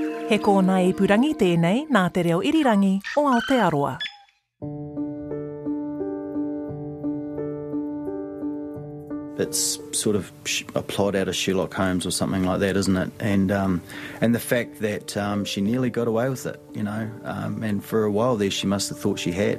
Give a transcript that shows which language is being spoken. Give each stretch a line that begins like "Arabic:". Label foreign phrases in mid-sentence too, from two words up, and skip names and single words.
Māori: He kōna ipurangi tēnei nā te reo irirangi o Aotearoa.
English: It's sort of a plot out of Sherlock Holmes or something like that, isn't it? And the fact that she nearly got away with it, you know, and for a while there she must have thought she had.